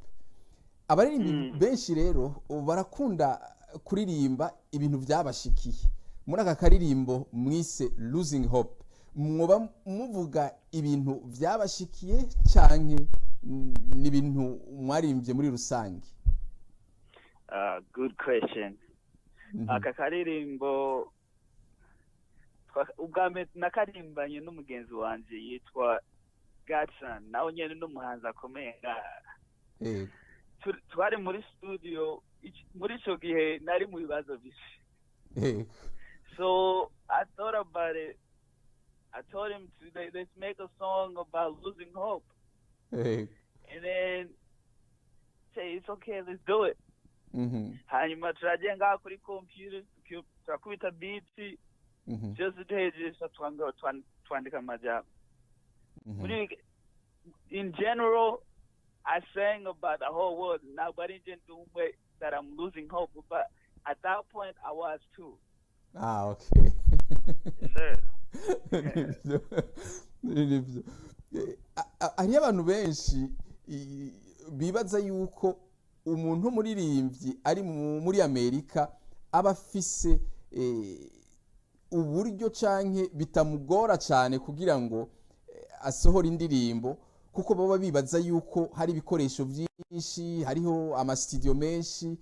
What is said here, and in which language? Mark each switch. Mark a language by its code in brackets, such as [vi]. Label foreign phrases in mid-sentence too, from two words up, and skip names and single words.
[rn] Abaririmbi benshi rero barakunda kuririmba ibintu byabashikiye. Muri aka karirimbo mwise Losing Hope, mwoba muvuga ibintu byabashikiye canke n'ibintu mwarimbye muri rusange? [en] Good question. [rn] Aka karirimbo ubwambere nakarimbanye n'umugenzi wanje yitwa Gatson, nawe nyene n'umuhanzi akomeye. Twari muri studio, muri ico gihe nari mu bibazo byinshi. [en] So I thought about it. I told him let's make a song about losing hope. And then say it's okay, let's do it. [rn] Hanyuma turajenga kuri computer, turakubita beats. Just twandika amajambo. [en] In general, I sang about the whole world. Nobody didn't do that I'm losing hope, but at that point I was too. Okay. Yes, sir. [rn] Hariyo abantu benshi bibaza yuko umuntu umuririmbyi ari muri Amerika aba afise uburyo canke bitamugora cyane kugira ngo asohora indirimbo, kuko baba bibaza yuko hari ibikoresho byinshi, hariho amastudio menshi.